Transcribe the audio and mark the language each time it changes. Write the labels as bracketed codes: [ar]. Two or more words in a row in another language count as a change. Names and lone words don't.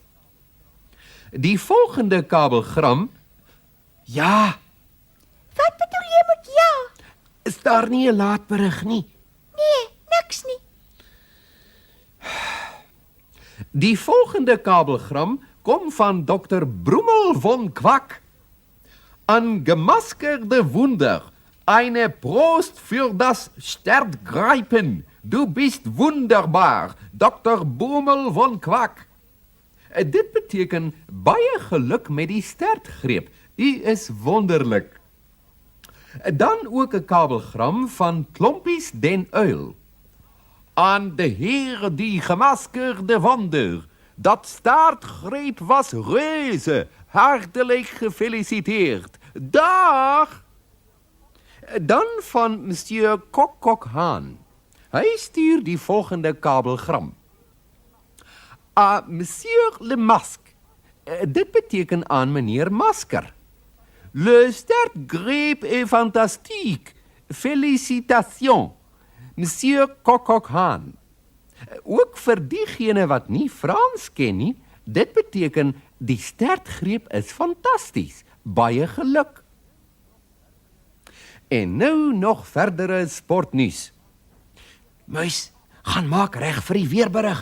[af] Die volgende kabelgram, ja, wat bedoel jy met ja? is daar nie 'n laatberig nie. Nee, niks nie. Die volgende kabelgram kom van Dr. Brummel von Quack. [de] An gemaskerde Wunder, eine Prost für das Stertgreifen. Du bist wunderbar, Dr. Brummel von Quack. [af] Dit beteken baie geluk met die stertgreep. U is wonderlik. Dan ook 'n kabelgram van Klompies den Uil. [nl] Aan de Heer die gemaskerde wonder. Dat staartgreep was reuze. Hartelijk gefeliciteerd. Dag! [af] Dan van monsieur Kok Haan. Hy stuur die volgende kabelgram. [fr] Monsieur Le Masque. [af] Dit beteken aan meneer Masker. [fr] Le stertgreep est fantastique. Félicitations. Monsieur Kok Haan. [af] Ook vir diegene wat nie Frans ken nie, dit beteken die stertgreep is fantasties. Baie geluk. En nou nog verdere sportnuus. Muis, gaan maak reg vir die weerberig.